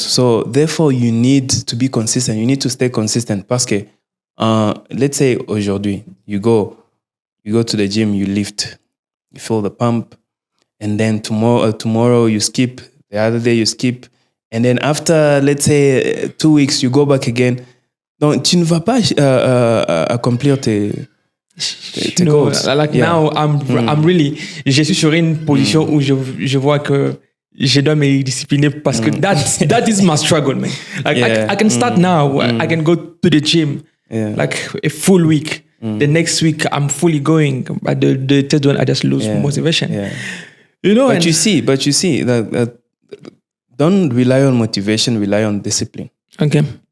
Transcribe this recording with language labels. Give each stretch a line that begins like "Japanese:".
English: So therefore, you need to be consistent. You need to stay consistent,
French: parce que
English: let's say
French: aujourd'hui
English: you go you go to the gym, you lift, you fill the pump, and then tomorrow you skip, the other day you skip, and then after, let's say, 2 weeks, you go back again.
French: Donc, tu ne vas pas accomplir tes
English: goals. Like now, I'm really,
French: je suis sur une position où je vois que je dois me discipliner parce que
English: that is my struggle, man. Like I can start now. I can go to the gym like a full week. The next week I'm fully going, but the third one I just lose motivation. Yeah. You know, but you see that don't rely on motivation, rely on discipline. Okay.